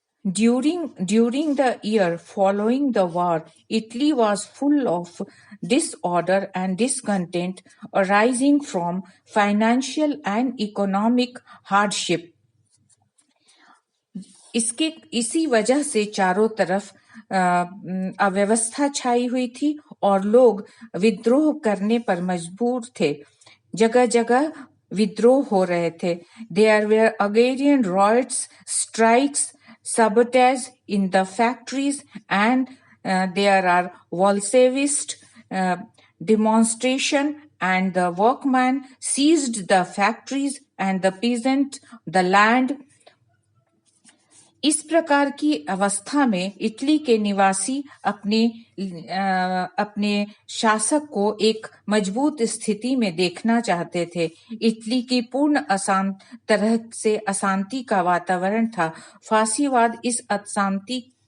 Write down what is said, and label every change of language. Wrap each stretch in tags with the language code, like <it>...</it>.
<en>During the year following the war, Italy was full of disorder and discontent arising from financial and economic hardship.</en> <hi>इसी वजह से चारों तरफ अव्यवस्था छाई हुई थी और लोग विद्रोह करने पर मजबूर थे। जगह जगह विद्रोह हो रहे थे।</hi> <en>There were agrarian riots, strikes, sabotage in the factories, and there are Bolshevist demonstration, and the workmen seized the factories and the peasant the land.</en> <hi>इस प्रकार की अवस्था में इटली के निवासी अपने शासक को एक मजबूत स्थिति में देखना चाहते थे। इटली की पूर्ण तरह से अशांति का वातावरण था। फासीवाद इस अशांति</hi>